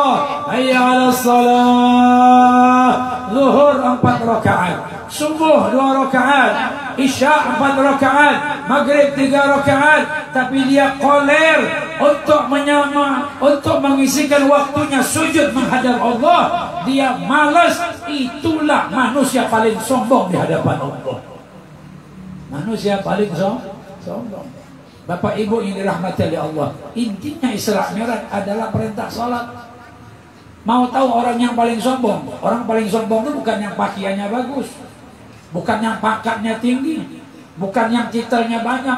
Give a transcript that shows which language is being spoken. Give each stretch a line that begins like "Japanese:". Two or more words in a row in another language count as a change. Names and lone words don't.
Arabic: حي على الصلاة.
Indonesian: Zuhur 4 rakaat, subuh 2 rakaat, isya 4 rakaat, maghrib 3 rakaat, tapi dia koler untuk mengisikan waktunya sujud menghadap Allah. Dia malas. Itulah manusia paling sombong di hadapan Allah. Manusia paling sombong. Bapak Ibu yang dirahmati oleh Allah, intinya Isra Mi'raj adalah perintah salat. Mau tahu orang yang paling sombong? Orang paling sombong itu bukan yang pakaiannya bagus, bukan yang pangkatnya tinggi, bukan yang titelnya banyak.